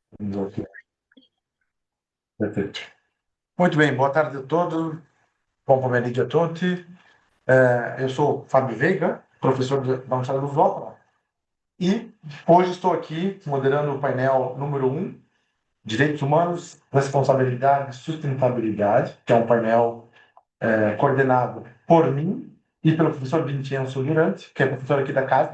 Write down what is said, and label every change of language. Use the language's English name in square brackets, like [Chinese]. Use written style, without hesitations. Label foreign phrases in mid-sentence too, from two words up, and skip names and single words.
[Portuguese] Perfeito. Muito bem, boa tarde a todos. [Italian] Buon pomeriggio a tutti. [Portuguese] Eu sou Fábio Veiga, professor da Universidade do Lusófona, e hoje estou aqui moderando o painel número 1, Direitos Humanos, Responsabilidade e Sustentabilidade, que é um painel coordenado por mim e pelo professor Vincenzo Durante, que é professor aqui da casa.